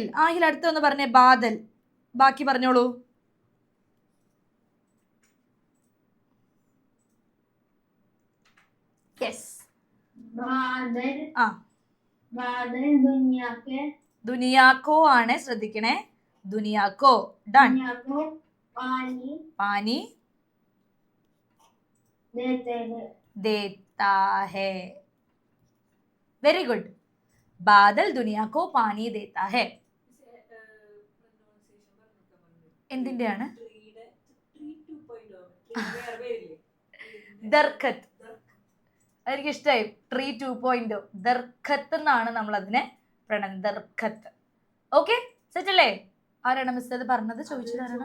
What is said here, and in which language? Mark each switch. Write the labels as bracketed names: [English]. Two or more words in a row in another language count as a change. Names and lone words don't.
[Malayalam] ആഹിൽ അടുത്തൊന്ന് പറഞ്ഞേ, ബാദൽ. ബാക്കി പറഞ്ഞോളൂ. യെസ്. ദുനിയാക്കോ ആണ്, ശ്രദ്ധിക്കണേ. ദുനിയാക്കോ. ഡൺ. [Hindi] पानी देता है. [English] very good. [Hindi] बादल दुनिया को पानी देता है. [Malayalam] എന്തിന്റെയാണ്? ദർഖത്ത്. എനിക്ക് ഇഷ്ടമായി. ട്രീ 2.0 ദർഖത്ത് എന്നാണ് നമ്മൾ അതിനെ ദർഖത്ത്. ഓക്കെ, സെറ്റ് അല്ലേ? ആരാണ് മിസ് അത് പറഞ്ഞത്? ചോദിച്ചത് ആരാണ്?